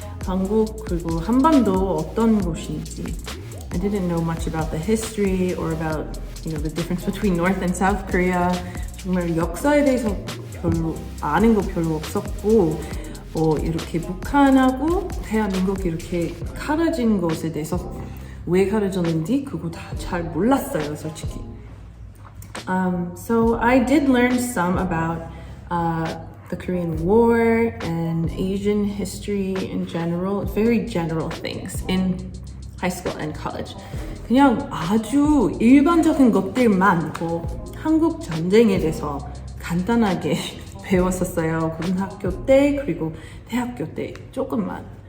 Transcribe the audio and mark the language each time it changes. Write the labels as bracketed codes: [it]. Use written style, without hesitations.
[ko] 한국 그리고 한반도 어떤 곳인지. [en] I didn't know much about the history or about the difference between North and South Korea. [ko] 정말 역사에 대해서 아는 거 별로 없었고 이렇게 북한하고 대한민국이 이렇게 갈라진 것에 대해서 왜 가르쳤는지 그거 다 잘 몰랐어요, 솔직히. [en] So I did learn some about the Korean War and Asian history in general, very general things in high school and college. [ko] 그냥 아주 일반적인 것들만 한국 전쟁에 대해서 간단하게 배웠었어요. 고등학교 때 그리고 대학교 때 조금만.